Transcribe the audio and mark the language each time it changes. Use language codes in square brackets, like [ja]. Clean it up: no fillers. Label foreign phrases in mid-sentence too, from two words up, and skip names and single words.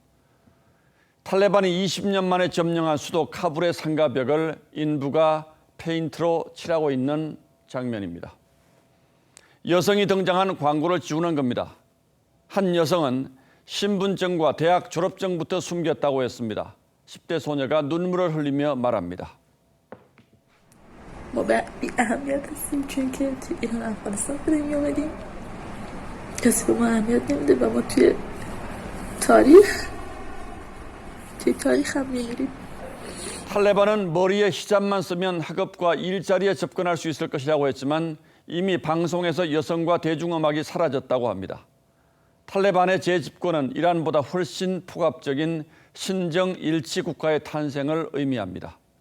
[ko] 탈레반이 20년 만에 점령한 수도 카불의 상가벽을 인부가 페인트로 칠하고 있는 장면입니다. 여성이 등장한 광고를 지우는 겁니다. 한 여성은 신분증과 대학 졸업증부터 숨겼다고 했습니다. 10대 소녀가 눈물을 흘리며 말합니다. [fa] ما به اهمیت هستیم چون که توی ایران افغانستان به دنیا آمدیم کسی به ما اهمیت نمیده و ما توی تاریخ هم میمیریم. [ko] 탈레반은 머리에 히잡만 쓰면 학업과 일자리에 접근할 수 있을 것이라고 했지만 이미 방송에서 여성과 대중음악이 사라졌다고 합니다. 탈레반의 재집권은 이란보다 훨씬 폭압적인 신정 일치 국가의 탄생을 의미합니다.